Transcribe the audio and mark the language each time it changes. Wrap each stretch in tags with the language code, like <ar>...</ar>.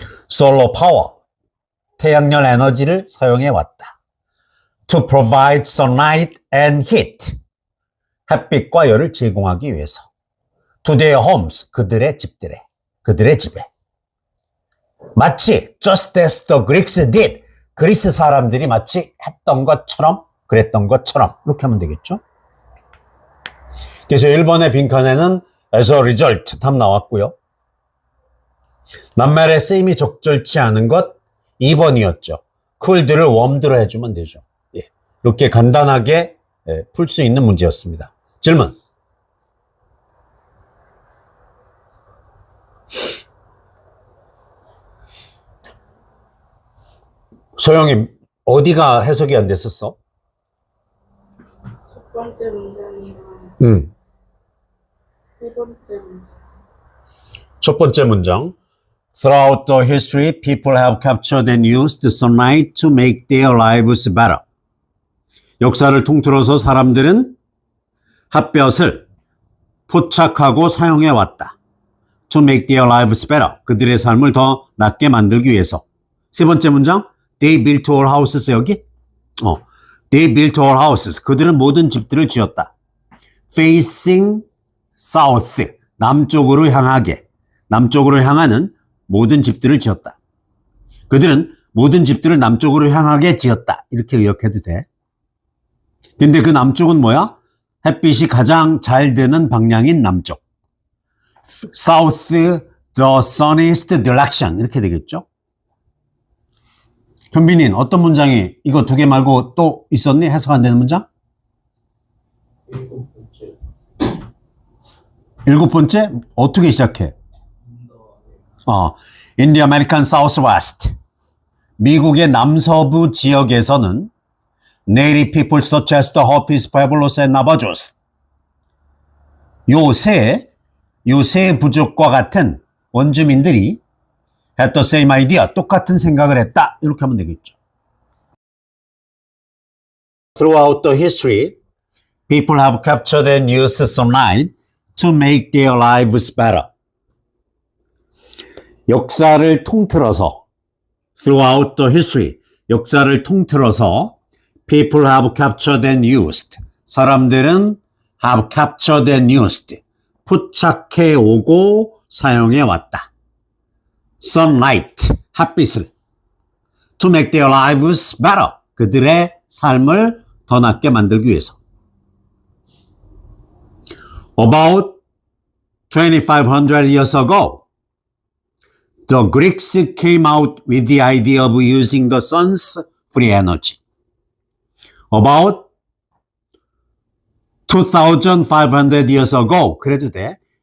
<en>Solar power,</en> <ko>태양열 에너지를 사용해왔다.</ko> <en>To provide sunlight and heat,</en> <ko>햇빛과 열을 제공하기 위해서.</ko> <en>To their homes,</en> <ko>그들의 집들에, 그들의 집에. 마치</ko> <en>just as the Greeks did,</en> <ko>그리스 사람들이 마치 했던 것처럼, 그랬던 것처럼 이렇게 하면 되겠죠. 그래서 1번의 빈칸에는</ko> <en>as a result</en> <ko>답 나왔고요. 낱말의 쓰임이 적절치 않은 것 2번이었죠. cool드를 warmed로 해주면 되죠. 예. 이렇게 간단하게 풀 수 있는 문제였습니다. 질문. 소영이 어디가 해석이 안 됐었어? 첫 번째 문장이랑 세 번째 문장. 첫 번째 문장.</ko> <en>Throughout the history, people have captured and used sunlight to make their lives better.</en> <ko>역사를 통틀어서 사람들은 햇볕을 포착하고 사용해 왔다.</ko> <en>To make their lives better.</en> <ko>그들의 삶을 더 낫게 만들기 위해서. 세 번째 문장.</ko> <en>They built all houses.</en> <ko>여기?</ko> <en>They built all houses.</en> <ko>그들은 모든 집들을 지었다.</ko> <en>Facing south.</en> <ko>남쪽으로 향하게. 남쪽으로 향하는 모든 집들을 지었다. 그들은 모든 집들을 남쪽으로 향하게 지었다. 이렇게 의역해도 돼. 근데 그 남쪽은 뭐야? 햇빛이 가장 잘 드는 방향인 남쪽.</ko> <en>South, the sunniest direction.</en> <ko>이렇게 되겠죠? 현빈이는 어떤 문장이 이거 두 개 말고 또 있었니? 해석 안 되는 문장? 일곱 번째? 어떻게 시작해?</ko> <en>In the American Southwest.</en> <ko>미국의 남서부 지역에서는</ko> <en>Native people such as the Hopis, Pueblos, and Navajos.</en> <ko>요 세 부족과 같은 원주민들이</ko> <en>had the same idea,</en> <ko>똑같은 생각을 했다. 이렇게 하면 되겠죠.</ko> <en>Throughout the history, people have captured and used sunlight to make their lives better.</en> <ko>역사를 통틀어서</ko> <en>throughout the history,</en> <ko>역사를 통틀어서</ko> <en>people have captured and used,</en> <ko>사람들은</ko> <en>have captured and used,</en> <ko>포착해 오고 사용해 왔다.</ko> <en>sunlight,</en> <ko>햇빛을</ko> <en>to make their lives better.</en> <ko>그들의 삶을 더 낫게 만들기 위해서.</ko> <en>About 2,500 years ago, the Greeks came out with the idea of using the sun's free energy. About 2,500 years ago,</en> <ko>그래도 돼.</ko>